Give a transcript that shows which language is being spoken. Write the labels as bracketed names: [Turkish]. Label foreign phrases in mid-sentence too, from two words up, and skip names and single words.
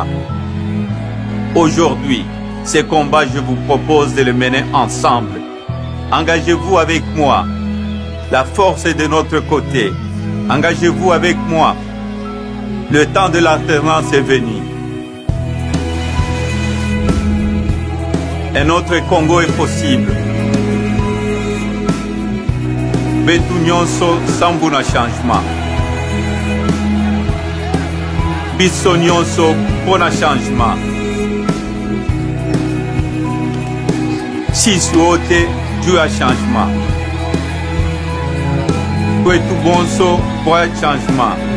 [French] Aujourd'hui, ce combat, je vous propose de le mener ensemble. Engagez-vous avec moi. La force est de notre côté. Engagez-vous avec moi. Le temps de l'alternance est venu. Un autre Congo est possible. [Kongo] Betu nyonso sambu na changement. [Lingala] Biso nyonso pona changement. [Swahili] Sisi wote juu ya changement. [Luba-Lulua] Kwetu bonso kwa changement.